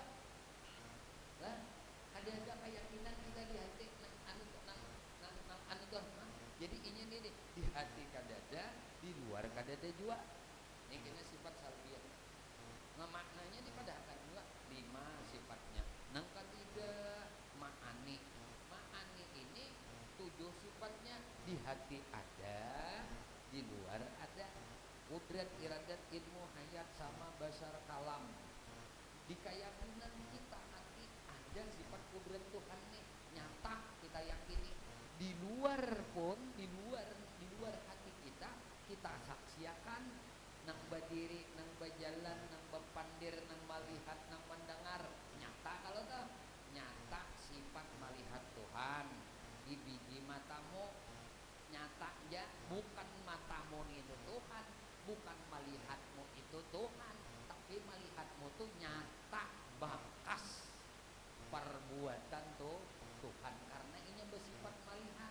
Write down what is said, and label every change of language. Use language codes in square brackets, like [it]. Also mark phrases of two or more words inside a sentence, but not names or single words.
[bjn] Lah, ada keyakinan kita di hati anu Tuhan. Jadi ini nih di hati kadada, di luar kadada juga. Ini kena sifat salbiyah. Nah, maknanya dipadahkan juga 5 sifatnya. Nang ketiga ma'ani. [id] Ma'ani ini 7 sifatnya, di hati ada, di luar ada. Kudrat, iradat, ilmu, hayat sama basar kalam. Di keyakinan kita hati ada sifat kudrat Tuhan nih, nyata kita yakini. [bjn] Di luar pun, di luar hati kita saksiakan nang berdiri, nang berjalan, nang berpandir, nang melihat, nang mendengar. Nyata kalau tuh, nyata sifat melihat Tuhan di biji matamu. [id] Nyata aja, bukan matamu itu Tuhan, bukan melihatmu itu Tuhan, tapi melihatmu tuh nyata bakas perbuatan tuh Tuhan, karena ini bersifat melihat.